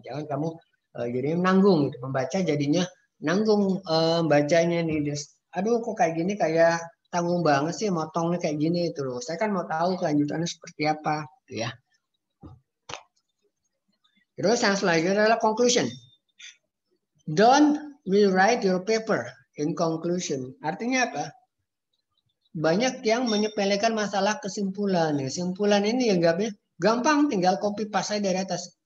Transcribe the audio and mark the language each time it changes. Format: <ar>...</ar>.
<id>Jangan kamu jadinya nanggung gitu. Membaca jadinya nanggung bacanya nih. Aduh kok kayak gini, kayak tanggung banget sih, motongnya kayak gini itu loh. Saya kan mau tahu kelanjutannya seperti apa, ya. Terus yang selanjutnya adalah conclusion.</id> <en>Don't rewrite your paper in conclusion.</en> <id>Artinya apa? Banyak yang menyepelekan masalah kesimpulan. Kesimpulan ini ya gampang, tinggal copy paste dari atas.</id>